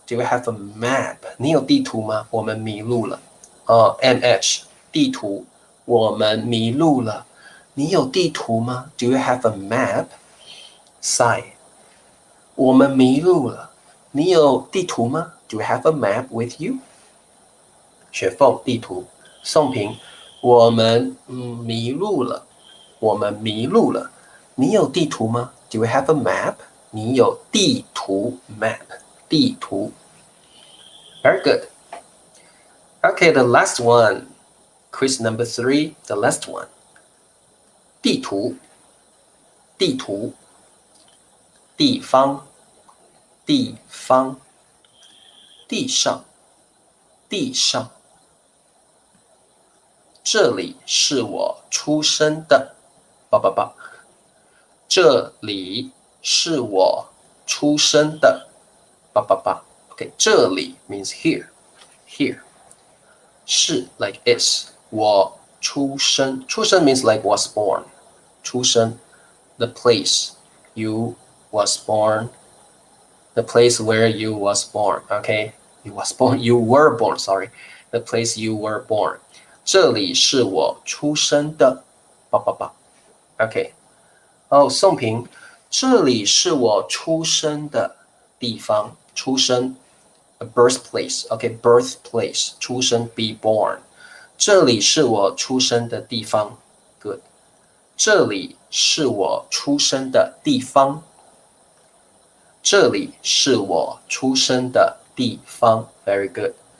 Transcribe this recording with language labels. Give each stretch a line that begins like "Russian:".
English: Do you have a map?
Chinese: 你有地图吗？我们迷路了。 MH 地图，我们迷路了。你有地图吗
English: ？Do you have a map?
Chinese: Sai 我们迷路了。你有地图吗
English: ？Do you have a map with you?
Chinese: 雪凤地图，宋平，我们迷路了。我们迷路了。你有地图吗
English: ？Do you have a map?
Chinese: 你有地图 map。
English: 地图 Very good. Okay, the last one. Quiz number 3, the last one.
Chinese: 地图，地图，地方，地方，地上，地上。这里是我出生的这里是我出生的Okay, 这里
English: means here. Here. 是 like is.
Chinese: 我出生。
English: 出生 means like was born. 出生 the place you was born. The place where you was born. Okay, you was born. You were born. Sorry, the place you were born.
Chinese: 这里是我出生的Okay. 宋平，这里是我出生的地方。
English: 出生 a birthplace. Okay, birthplace. 出生 be born.
Chinese: 这里是我出生的地方。
English: Good.
Chinese: 这里是我出生的地方。这里是我出生的地方。
English: Very good.